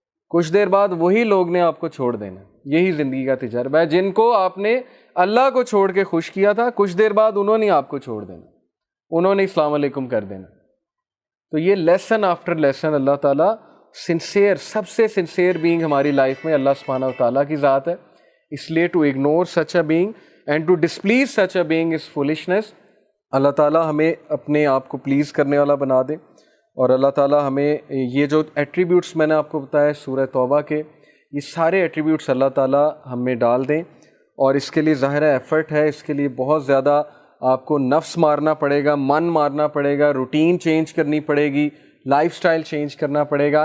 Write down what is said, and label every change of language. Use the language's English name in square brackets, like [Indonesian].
[Urdu] کچھ دیر بعد وہی لوگ نے آپ کو چھوڑ دینا. یہی زندگی کا تجربہ ہے. جن کو آپ نے اللہ کو چھوڑ کے خوش کیا تھا، کچھ دیر بعد انہوں نے آپ کو چھوڑ دینا، انہوں نے السلام علیکم کر دینا. تو یہ لیسن آفٹر لیسن اللہ تعالیٰ سنسیئر، سب سے سنسیئر بینگ ہماری لائف میں اللہ سبحانہ و تعالیٰ کی ذات ہے. [English] اس لیے to ignore such a being and to displease such a being is foolishness. [Urdu] اللہ تعالیٰ ہمیں اپنے آپ کو پلیز کرنے والا بنا دے، اور اللہ تعالیٰ ہمیں یہ جو ایٹریبیوٹس میں نے آپ کو بتایا سورہ توبہ کے، یہ سارے ایٹریبیوٹس اللہ تعالیٰ ہم میں ڈال دیں. اور اس کے لیے ظاہر ایفرٹ ہے، اس کے لیے بہت زیادہ آپ کو نفس مارنا پڑے گا، من مارنا پڑے گا، روٹین چینج کرنی پڑے گی، لائف سٹائل چینج کرنا پڑے گا.